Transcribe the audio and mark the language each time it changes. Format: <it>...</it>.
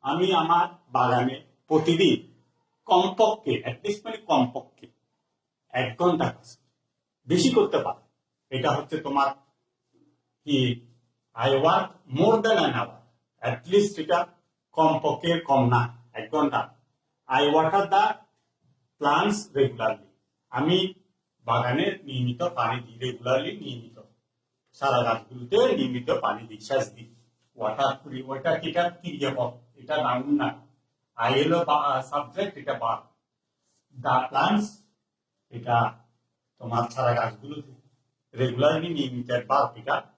<bn>আমি আমার বাগানে প্রতিদিন কমপক্ষে মানে কমপক্ষে 1 ঘন্টা কাজ, বেশি করতে পারো। এটা হচ্ছে তোমার কি,</bn> <en>I work more than an hour, at least</en> <bn>এটা কমপক্ষে কম না 1 ঘন্টা।</bn> <en>I water the plants regularly.</en> <bn>আমি বাগানে নিয়মিত পানি দিই, রেগুলারলি নিয়মিত, সারা গাছগুলোতে নিয়মিত পানি দিই, সেচ দিই। ওয়াটার করি, ওইটা এটা ক্রিয়াপদ, এটা নাউন না। আই হলো সাবজেক্ট, এটা ভার্ব। দা প্লান্টস এটা তোমার সারা গাছগুলোতে, রেগুলারলি নিয়মিত ভার্ব এটা।</bn>